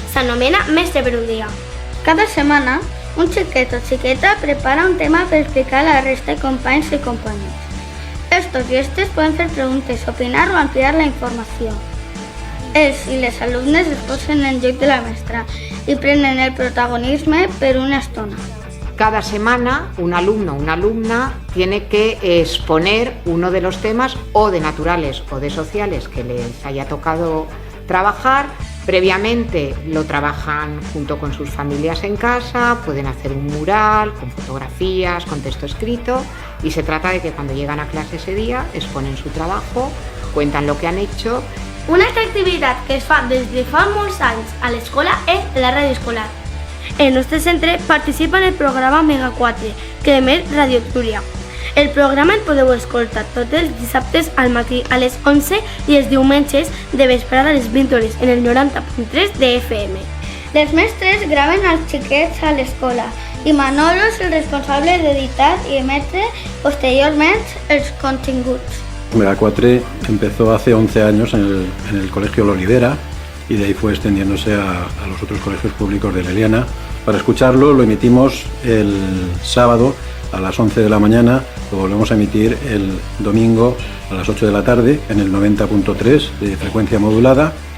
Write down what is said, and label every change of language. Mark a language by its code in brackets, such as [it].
[ca] S'anomena Mestre per un dia. Cada setmana, un xiquet o xiqueta prepara un tema per explicar a la resta de companys i companyes. Estos i estes poden fer preguntes, opinar o ampliar la informació. Els i les alumnes es posen en lloc de la mestra y prenen el protagonisme per una estona. [es] Cada semana un alumno o una alumna tiene que exponer uno de los temas o de naturales o de sociales que les haya tocado trabajar. Previamente lo trabajan junto con sus familias en casa, pueden hacer un mural con fotografías, con texto escrito, y se trata de que cuando llegan a clase ese día exponen su trabajo, cuentan lo que han hecho. [ca] Una altra activitat que es fa des de fa molts anys a l'escola és la ràdio escolar. El nostre centre participa en el programa Mega 4, que emet Radio Túria. El programa el podeu escoltar tots els dissabtes al matí a les 11 i els diumenges de vesprada a les 20 hores en el 90.3 de FM. Les mestres graven els xiquets a l'escola i Manolo és el responsable d'editar i emetre posteriorment els continguts. [es] Mega 4 empezó hace 11 años en el Colegio Lo Libera y de ahí fue extendiéndose a los otros colegios públicos de Leliana. Para escucharlo lo emitimos el sábado a las 11 de la mañana, lo volvemos a emitir el domingo a las 8 de la tarde en el 90.3 de frecuencia modulada.